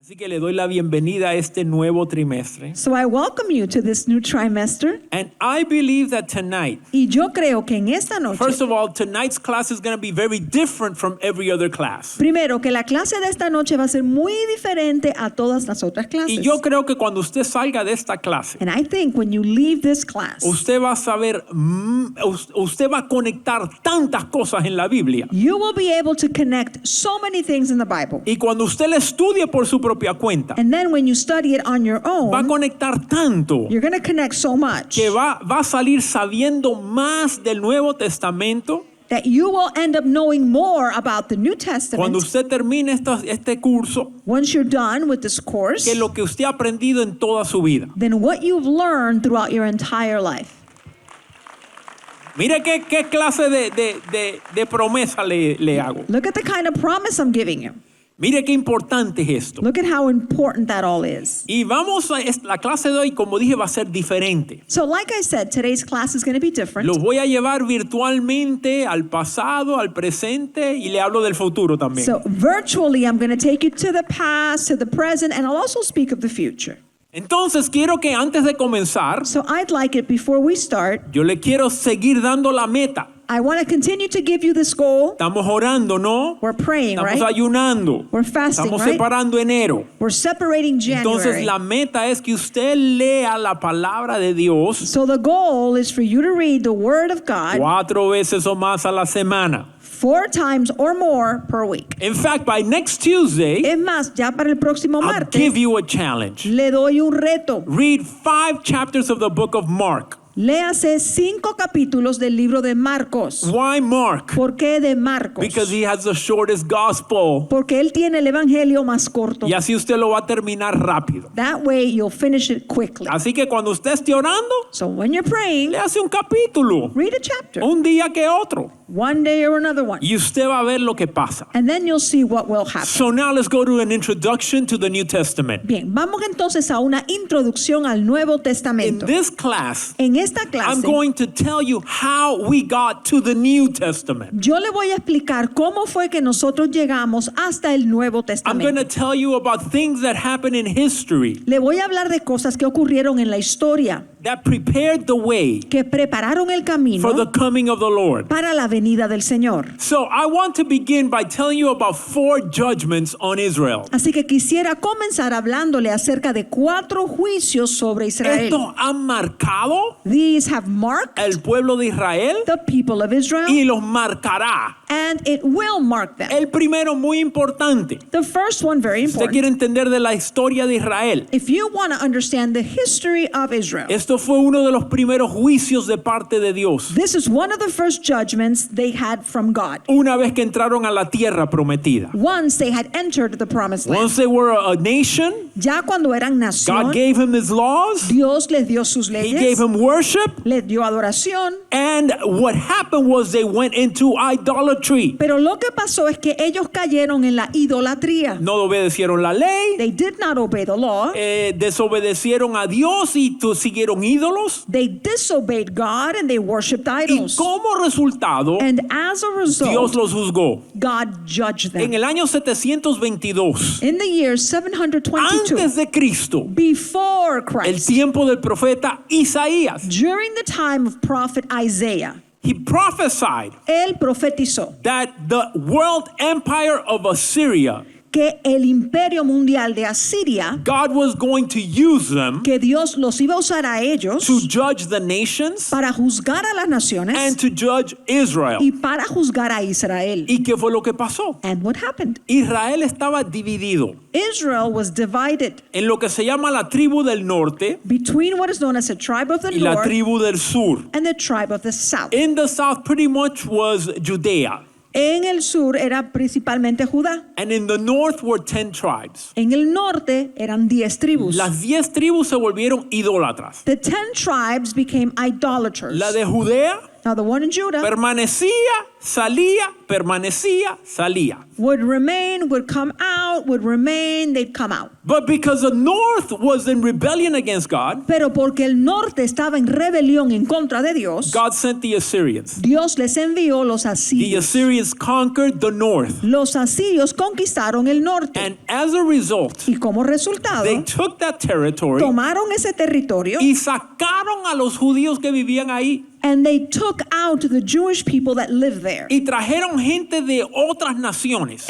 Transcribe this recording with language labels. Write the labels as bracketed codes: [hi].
[es] Así que le doy la bienvenida a este nuevo trimestre. [en] So I welcome you to this new trimester. And I believe that tonight, [es] Y yo creo que en esta noche, [en] first of all, tonight's class is going to be very different from every other class. [es] primero, que la clase de esta noche va a ser muy diferente a todas las otras clases. Y yo creo que cuando usted salga de esta clase, [en] And I think when you leave this class, [es] usted va a saber, usted va a conectar tantas cosas en la Biblia. [en] you will be able to connect so many things in the Bible. [es] Y cuando usted la estudie por su propia cuenta, [en] And then when you study it on your [es] va a [en] own, [es] conectar tanto [en] you're going to connect so much [es] que va a salir sabiendo más del Nuevo Testamento. [en] that you will end up knowing more about the New Testament [es] Cuando usted termine este curso, [en] once you're done with this course [es] que lo que usted ha aprendido en toda su vida. [en] than what you've learned throughout your entire life. [es] Mire qué clase de promesa le hago. [en] Look at the kind of promise I'm giving you. [es] Mire qué importante es esto. [en] Look at how important that all is. [es] Y vamos a la clase de hoy, como dije, va a ser diferente. [en] So like I said, today's class is going to be different. [es] Los voy a llevar virtualmente al pasado, al presente y le hablo del futuro también. [en] So virtually, I'm going to take you to the past, to the present, and I'll also speak of the future. [es] Entonces quiero que antes de comenzar, [en] So I'd like it before we start, [es] yo le quiero seguir dando la meta. [en] I want to continue to give you this goal. [es] Estamos orando, ¿no? [en] We're praying, [es] Estamos [en] right? [es] ayunando. [en] We're fasting, [es] Estamos [en] right? [es] separando enero. [en] We're separating [es] Entonces [en] January. [es] la meta es que usted lea la palabra de Dios [en] So the goal is for you to read the Word of God [es] 4 veces o más a la semana. [en] 4 times or more per week. In fact, by next Tuesday, [es] Es más, ya para el próximo [en] I'll give [es] martes, [en] you a challenge. [es] le doy un reto. [en] Read 5 chapters of the book of Mark. [es] Léase 5 capítulos del libro de Marcos. [en] Why Mark? [es] ¿Por qué de Marcos? [en] Because he has the shortest gospel. [es] Porque él tiene el evangelio más corto. Y así usted lo va a terminar rápido. [en] That way you'll finish it quickly. [es] Así que cuando usted esté orando, [en] So when you're praying, [es] le hace un capítulo, [en] read a chapter. [es] un día que otro. [en] One day or another one. [es] Y usted va a ver lo que pasa. [en] And then you'll see what will happen. So now let's go to an introduction to the New Testament. [es] Bien, vamos entonces a una introducción al Nuevo [en] In [es] Testamento. [en] this class, [es] En esta [en] I'm [es] clase, [en] going to tell you how we got to the New Testament. [es] yo le voy a explicar cómo fue que nosotros llegamos hasta el Nuevo [en] I'm going to [es] Testamento. [en] tell you about things that happened in history [es] Le voy a hablar de cosas que ocurrieron en la historia, [en] that prepared the way [es] que prepararon el camino [en] for the coming of the Lord. [es] para la venida del Señor. [en] So I want to begin by telling you about 4 judgments on Israel. [es] Así que quisiera comenzar hablándole acerca de 4 juicios sobre Israel. Estos han marcado [en] These have marked [es] el pueblo de Israel [en] the people of Israel, [es] y los marcará. [en] and it will mark them. [es] El primero, muy importante. [en] The first one, very [es] Usted quiere [en] important. [es] entender de la historia de Israel. [en] If you want to understand the history of Israel, [es] Esto fue uno de los primeros juicios de parte de Dios. [en] this is one of the first judgments they had from God. [es] Una vez que entraron a la tierra prometida. [en] Once they had entered the promised land. Once they were a nation, [es] Ya cuando eran [en] God [es] nación, [en] gave him his laws. [es] Dios les dio sus [en] He [es] leyes, [en] gave him worship. [es] les dio adoración. [en] And what happened was they went into idolatry. [es] Pero lo que pasó es que ellos cayeron en la idolatría. No obedecieron la ley. [en] They did not obey the law. [es] Desobedecieron a Dios y siguieron ídolos. [en] They disobeyed God and they worshipped [es] Y [en] idols. [es] como resultado, [en] And as a [es] Dios [en] result, [es] los juzgó. [en] God judged [es] En [en] them. [es] el año 722, [en] In the year 722, [es] antes de Cristo, [en] before [es] el [en] Christ, [es] tiempo del profeta Isaías, [en] during the time of prophet Isaiah, he prophesied [es] él profetizó [en] that the world empire of Assyria, [es] que el imperio mundial de Asiria, [en] God was going to use them [es] que Dios los iba a usar a ellos [en] to judge the nations [es] para juzgar a las naciones [en] and to judge Israel. [es] y para juzgar a Israel. ¿Y qué fue lo que pasó? [en] And what happened? [es] Israel estaba dividido [en] Israel was divided [es] en lo que se llama la tribu del norte [en] between what is known as the tribe of the [es] y la [en] north [es] tribu del sur. [en] and the tribe of the south. In the south pretty much was Judea, [es] En el sur era principalmente Judá. [en] and in the north were 10 tribes. [es] En el norte eran 10 tribus. Las 10 tribus se volvieron idólatras. [en] The 10 tribes became idolaters. [es] La de Judea [en] Now the one in Judah [es] permanecía, salía, permanecía, salía. [en] would remain, would come out, would remain, they'd come out. But because the north was in rebellion against God, [es] Pero porque el norte estaba en rebelión en contra de Dios, [en] God sent the Assyrians. [es] Dios les envió los [en] The [es] asirios. [en] Assyrians conquered the north. [es] Los asirios conquistaron el norte [en] And as a result, [es] y como resultado [en] they took that territory [es] tomaron ese territorio y sacaron a los judíos que vivían ahí [en] and they took out the Jewish people that lived there [es] y trajeron gente de otras naciones.